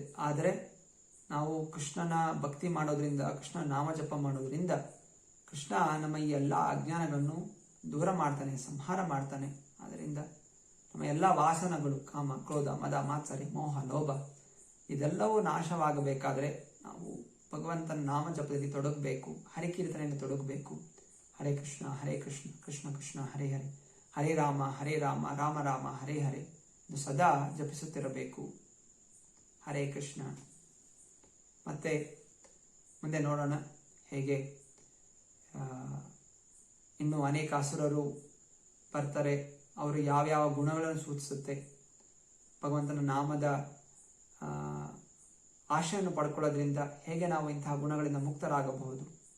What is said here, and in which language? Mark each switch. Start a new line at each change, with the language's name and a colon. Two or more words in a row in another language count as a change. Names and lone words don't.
Kannada: ಆದರೆ ನಾವು ಕೃಷ್ಣನ ಭಕ್ತಿ ಮಾಡೋದ್ರಿಂದ, ಕೃಷ್ಣ ನಾಮಜಪ ಮಾಡೋದ್ರಿಂದ ಕೃಷ್ಣ ನಮ್ಮ ಈ ಎಲ್ಲ ಅಜ್ಞಾನಗಳನ್ನು ದೂರ ಮಾಡ್ತಾನೆ, ಸಂಹಾರ ಮಾಡ್ತಾನೆ. ಆದ್ದರಿಂದ ನಮ್ಮ ಎಲ್ಲ ವಾಸನಗಳು, ಕಾಮ, ಕ್ರೋಧ, ಮದ, ಮಾತ್ಸರ್ಯ, ಮೋಹ, ಲೋಭ ಇದೆಲ್ಲವೂ ನಾಶವಾಗಬೇಕಾದ್ರೆ ನಾವು ಭಗವಂತನ ನಾಮಜಪದಲ್ಲಿ ತೊಡಗಬೇಕು, ಹರಿಕೀರ್ತನೆಯಲ್ಲಿ ತೊಡಗಬೇಕು.
Sanskrit: ಹರೇ ಕೃಷ್ಣ ಕೃಷ್ಣ ಕೃಷ್ಣ ಹರೇ ಹರೇ, ಹರೇ ರಾಮ ರಾಮ ರಾಮ ಹರೇ ಹರೇ
Kannada: ಇದು ಸದಾ ಜಪಿಸುತ್ತಿರಬೇಕು.
Sanskrit: ಹರೇ ಕೃಷ್ಣ.
Kannada: ಮತ್ತೆ ಮುಂದೆ ನೋಡೋಣ ಹೇಗೆ ಇನ್ನು ಅನೇಕ ಅಸುರರು ಬರ್ತಾರೆ, ಅವರು ಯಾವ್ಯಾವ ಗುಣಗಳನ್ನು ಸೂಚಿಸುತ್ತೆ, ಭಗವಂತನ ನಾಮದ ಆಶೆಯನ್ನು ಪಡ್ಕೊಳ್ಳೋದ್ರಿಂದ ಹೇಗೆ ನಾವು ಇಂತಹ ಗುಣಗಳಿಂದ ಮುಕ್ತರಾಗಬಹುದು?